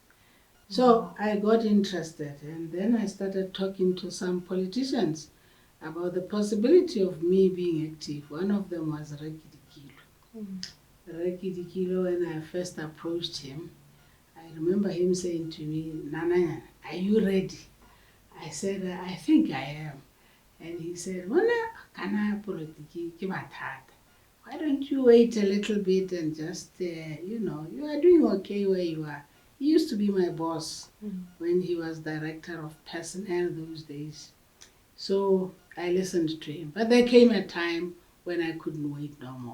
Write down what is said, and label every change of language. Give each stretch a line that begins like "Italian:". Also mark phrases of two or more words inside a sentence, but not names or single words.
English: So I got interested, and then I started talking to some politicians about the possibility of me being active. One of them was Rekidi Kilo. Rekidi Kilo, when I first approached him, I remember him saying to me, Nana, are you ready? I said, I think I am. And he said,
Tswana: Kana politiki ke mathata.
English: Why don't you wait a little bit and just, you are doing okay where you are. He used to be my boss when he was director of personnel those days. So I listened to him. But there came a time when I couldn't wait no more.